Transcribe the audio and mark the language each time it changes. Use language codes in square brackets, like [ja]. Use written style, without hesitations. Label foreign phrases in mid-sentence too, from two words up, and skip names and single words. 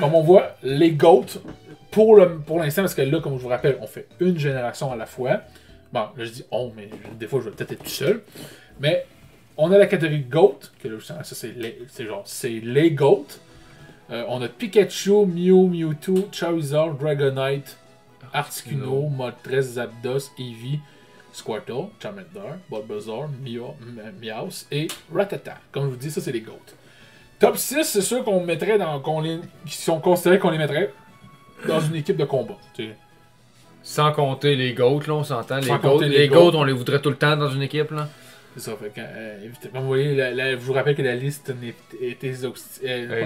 [fr] Comme on voit, les GOAT, pour l'instant, parce que là, comme je vous rappelle, on fait une génération à la fois. Bon, là je dis on, mais des fois je vais peut-être être tout seul. Mais on a la catégorie GOAT, que là, ça c'est les GOAT. On a Pikachu, Mew, Mewtwo, Charizard, Dragonite, Articuno, Moltres, Zapdos, Eevee, Squirtle, Charmander, Bulbasaur, Meowth et Rattata. Comme je vous dis, ça c'est les GOAT. Top 6, c'est ceux qu'on mettrait qui sont considérés qu'on les mettrait dans une équipe de combat. T'sais. Sans compter les GOAT, là, on s'entend. Les GOAT, on les voudrait tout le temps dans une équipe, là. C'est ça, fait que, comme vous voyez, je vous rappelle que la liste est